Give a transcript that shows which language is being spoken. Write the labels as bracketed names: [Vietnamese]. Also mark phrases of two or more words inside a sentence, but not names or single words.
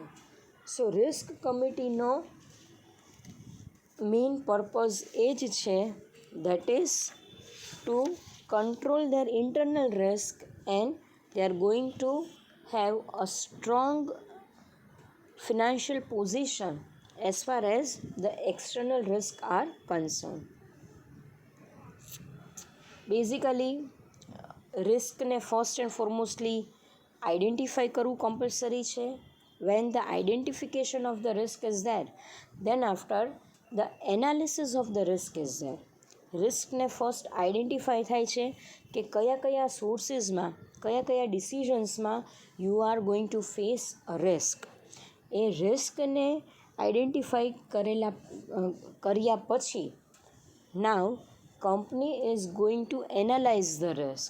[Gujarati] સો રિસ્ક કમિટીનો [English] main purpose [Gujarati] એ જ છે, [English] that is to control their internal risk, and they are going to have a strong financial position as far as the external risks are concerned. [Gujarati] Basically રિસ્કને [English] first and foremostly identify [Gujarati] કરવું કમ્પલસરી છે. [English] when the identification of the risk is there, then after the analysis of the risk is there. [Gujarati] રિસ્કને ફર્સ્ટ આઈડેન્ટિફાઈ થાય છે કે કયા કયા સોર્સિસમાં, કયા કયા ડિસિઝન્સમાં [English] you are going to face a risk. [Gujarati] એ રિસ્કને આઈડેન્ટિફાઈ કર્યા પછી [English] now company is going to analyze the risk.